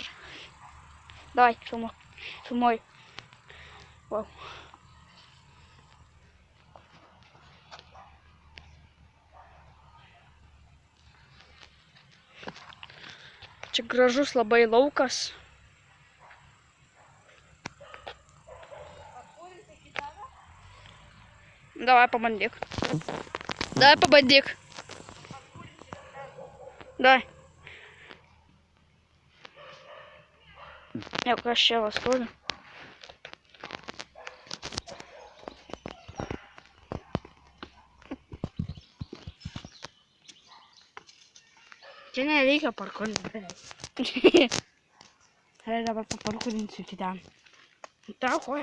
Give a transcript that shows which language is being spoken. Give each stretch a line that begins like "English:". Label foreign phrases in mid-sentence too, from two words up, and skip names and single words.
Lithuanian: Давай, filmuoju. Wow. Čia gražus labai laukas.
Russian: Давай, побандик. Давай. Я вообще вас тоже.
Lithuanian: Čia nereikia parkurinti. Gerai, dabar paparkurinsiu kitam. Tau koja?